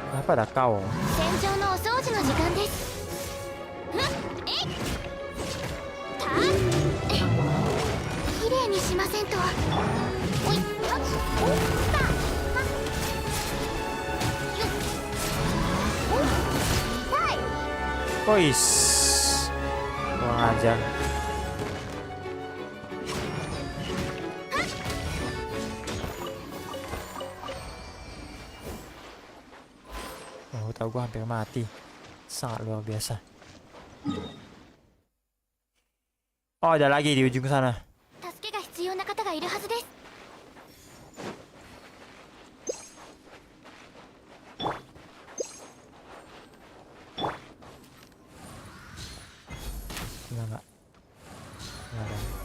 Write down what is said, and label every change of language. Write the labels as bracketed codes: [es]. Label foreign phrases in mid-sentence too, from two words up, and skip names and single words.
[id] Kenapa ada kau? [ja] 戦場のお掃除の時間です。ふっえいたえきれいにしませんと。おいはっおったはっよっお痛い [id] Kois. Kurang ajar. Oh, tahu gua hampir mati. Sangat luar biasa. Oh, ada lagi di ujung sana. [ja] 助けが必要な方がいるはずです。 [id] Enggak. Enggak ada.